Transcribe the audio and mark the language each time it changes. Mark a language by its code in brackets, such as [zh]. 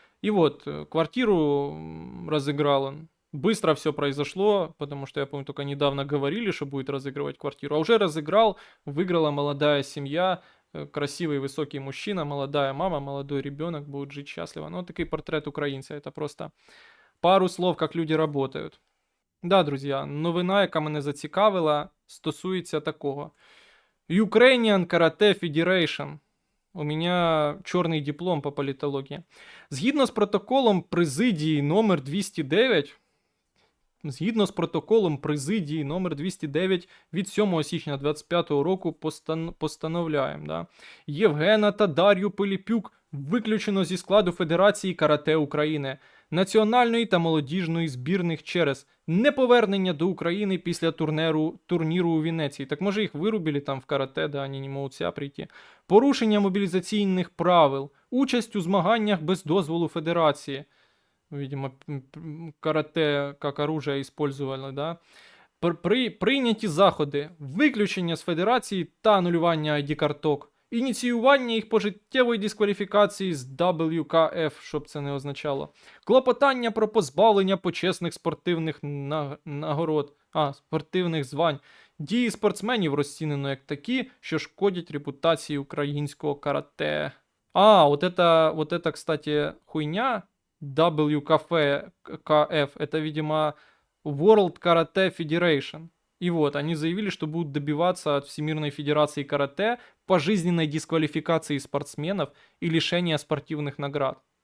[ru] И вот, квартиру разыграл он. Быстро все произошло, потому что я помню, только недавно говорили, что будет разыгрывать квартиру. А уже разыграл, выиграла молодая семья, красивый высокий мужчина, молодая мама, молодой ребенок, будут жить счастливо. Ну, такой портрет українця, это просто пару слов, как люди работают. [uk] Да, друзі, новина, яка мене зацікавила, стосується такого. [en] Ukrainian Karate Federation. [ru] У меня [uk] чорний диплом по політології. Згідно з протоколом президії номер 209, від 7 січня 25 року постановляємо, да, Євгена та Дар'ю Пилипюк виключено зі складу Федерації Карате України, національної та молодіжної збірних через неповернення до України після турніру у Венеції. Так може їх вирубили там в карате, да, вони не можуть ся прийти. Порушення мобілізаційних правил, участь у змаганнях без дозволу Федерації. [ru] Видимо, карате як оружие использовали, да. [uk] Прийняті заходи, виключення з Федерації та анулювання ID-карток, ініціювання їх пожиттєвої дискваліфікації з WKF, щоб це не означало, клопотання про позбавлення почесних спортивних нагород, спортивних звань, дії спортсменів розцінено як такі, що шкодять репутації українського карате. [ru] Вот это, кстати, хуйня, WKF, это, видимо, World Karate Federation. И вот, они заявили, что будут добиваться от Всемирной Федерации Карате пожизненной дисквалификации спортсменов и лишения спортивных наград.